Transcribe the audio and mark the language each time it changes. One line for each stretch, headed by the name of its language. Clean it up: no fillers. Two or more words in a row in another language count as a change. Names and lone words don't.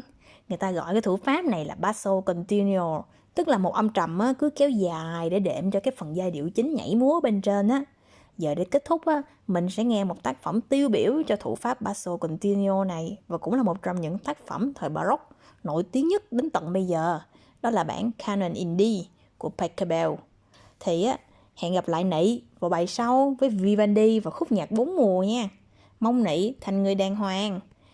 Vietnamese: Người ta gọi cái thủ pháp này là
Italian: basso continuo,
Vietnamese: tức là một âm trầm cứ kéo dài để đệm cho cái phần giai điệu chính nhảy múa bên trên Giờ để kết thúc mình sẽ nghe một tác phẩm tiêu biểu cho thủ pháp
Italian: basso continuo
Vietnamese: này, và cũng là một trong những tác phẩm thời Baroque nổi tiếng nhất đến tận bây giờ. Đó là bản Canon in D của Pachelbel. Thì hẹn gặp lại Nị vào bài sau với Vivaldi và khúc nhạc 4 mùa nha. Mong Nị thành người đàng hoàng.